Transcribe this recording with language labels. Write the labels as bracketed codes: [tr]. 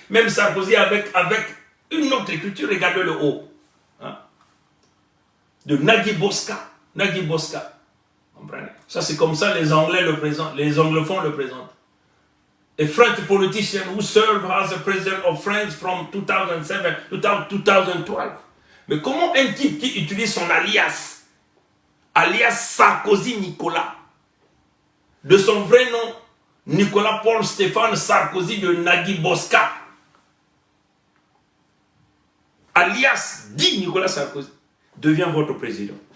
[fr] Même Sarkozy avec une autre écriture, regardez le haut. Hein? De Nagui Bosca. Nagui Bosca. Comprenez? Ça, c'est comme ça les Anglais le présentent, les anglophones le présentent. [en] A French politician who served as the president of France from 2007 to 2012. [fr] Mais comment un type qui utilise son alias Sarkozy Nicolas, de son vrai nom, Nicolas Paul Stéphane Sarkozy de Nagui Bosca, alias dit Nicolas Sarkozy, devient votre président?